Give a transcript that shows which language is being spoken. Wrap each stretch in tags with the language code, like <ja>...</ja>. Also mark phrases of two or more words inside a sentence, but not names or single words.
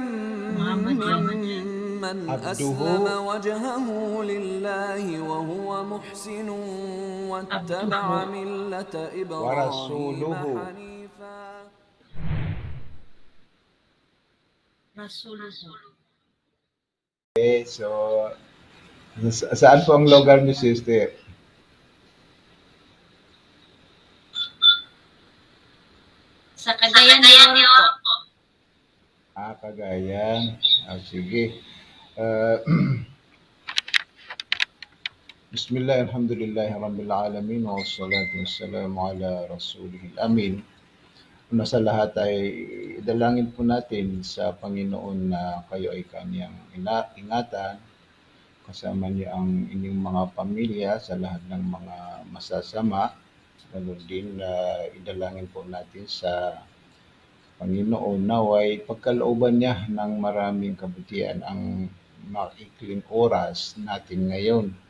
<ar>Muhammadan ممن أسلم abduhu وجهه لله وهو محسن واتبع abduhu ملة wa إبراهيم rasuluhu. حنيفا. rasuluhu.</ar> <tl>Okay, so saan po ang lugar ni sister? Sa Cagayan de Oro po. Cagayan. Sige.</tl> <ar>Uh, بسم الله الحمد لله رب العالمين والصلاة والسلام على رسوله الأمين.</ar> <tl>Una sa lahat ay idalangin po natin sa Panginoon na kayo ay kanyang ingatan, kasama niya ang inyong mga pamilya sa lahat ng mga masasama. Ganun din na idalangin po natin sa Panginoon naway pagkalooban niya ng maraming kabutihan ang maikling oras natin ngayon.</tl>